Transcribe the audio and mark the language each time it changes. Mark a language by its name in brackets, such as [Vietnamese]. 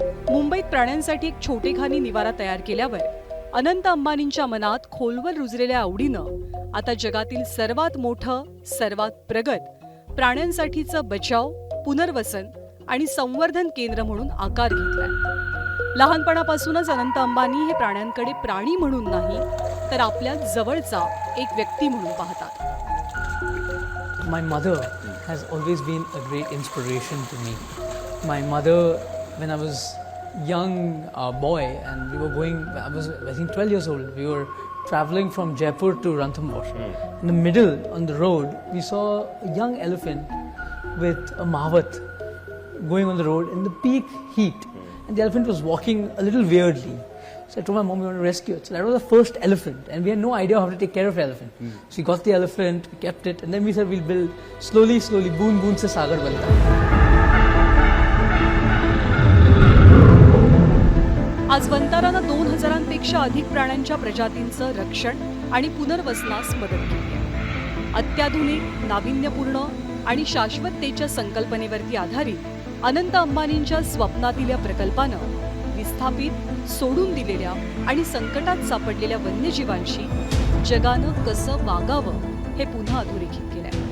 [Marathi] मुंबईत प्राण्यांसाठी एक छोटेखानी निवारा तयार केल्यावर अनंत अंबानींच्या मनात खोलवर रुजलेल्या आवडीनं आता जगातील सर्वात मोठं, सर्वात प्रगत प्राण्यांसाठीचं बचाव, पुनर्वसन आणि संवर्धन केंद्र म्हणून आकार घेतलाय. लहानपणापासूनच अनंत अंबानी हे प्राण्यांकडे प्राणी म्हणून नाही, तर आपल्या जवळचा एक व्यक्ती म्हणून पाहतात. [English] My mother has always been a great inspiration to me. My mother, when I was young boy and we were going, I was I think 12 years old, we were traveling from Jaipur to Ranthambore. In the middle on the road, we saw a young elephant with a mavat going on the road in the peak heat. And the elephant was walking a little weirdly. So I told my mom we want to rescue it. So that was the first elephant and we had no idea how to take care of the elephant. So we got the elephant, we kept it and then we said we'll build slowly, [Hindi] boon boon se sagar banta hai. [Marathi] आज वंतारानं 2,000पेक्षा अधिक प्राण्यांच्या प्रजातींचं रक्षण आणि पुनर्वसनास मदत केली आहे. अत्याधुनिक, नाविन्यपूर्ण आणि शाश्वततेच्या संकल्पनेवरती आधारित अनंत अंबानींच्या स्वप्नातील या प्रकल्पानं विस्थापित, सोडून दिलेल्या आणि संकटात सापडलेल्या वन्यजीवांशी जगानं कसं वागावं हे पुन्हा अधोरेखित केलंय.